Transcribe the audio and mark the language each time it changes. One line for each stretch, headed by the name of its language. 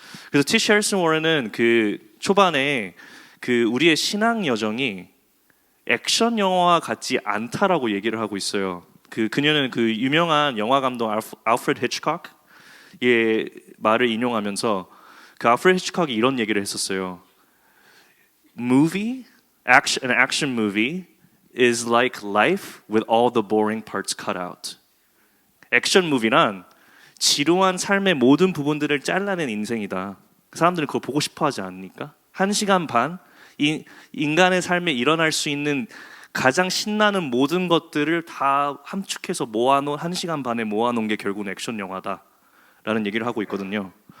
Korean: 그래서 티시 해리슨 워런은 그 초반에 그 우리의 신앙 여정이 액션 영화와 같지 않다라고 얘기를 하고 있어요. 그녀는 그 유명한 영화 감독 알프레드 히치콕의 말을 인용하면서 그 알프레드 히치콕이 이런 얘기를 했었어요.
English: An action movie is like life with all the boring parts cut out.
Korean: 액션 무비란 지루한 삶의 모든 부분들을 잘라낸 인생이다. 사람들은 그걸 보고 싶어 하지 않습니까? 1시간 반, 인간의 삶에 일어날 수 있는 가장 신나는 모든 것들을 다 함축해서 모아놓은 1시간 반에 모아놓은 게 결국은 액션 영화다라는 얘기를 하고 있거든요.